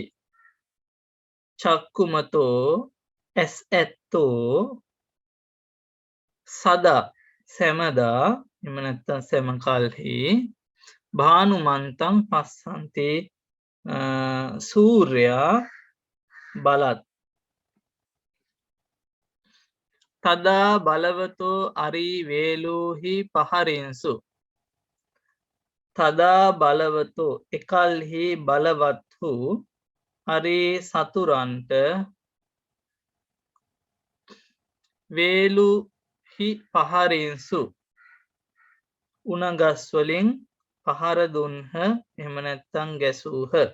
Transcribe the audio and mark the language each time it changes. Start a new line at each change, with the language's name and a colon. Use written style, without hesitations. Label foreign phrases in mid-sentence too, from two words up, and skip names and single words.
Pali: චක්කුමතෝ
Sinhala: ඇස් ඇත්තෝ
Pali: සදා
Sinhala: සැමදා එහෙම නැත්නම් සැම කල්හි
Pali: භානුමන්තං පස්සන්ති
Sinhala: සූර්යා බලත්
Pali: තදා බලවතෝ අරි වේලූහි පහරින්සු තදා බලවතෝ
Sinhala: එකල්හි බලවත් වූ හරි සතුරන්ට
Pali: වේලුහි පහරින්සු
Sinhala: උණගස් වලින් පහර දුන්හ එහෙම නැත්නම් ගැසූහ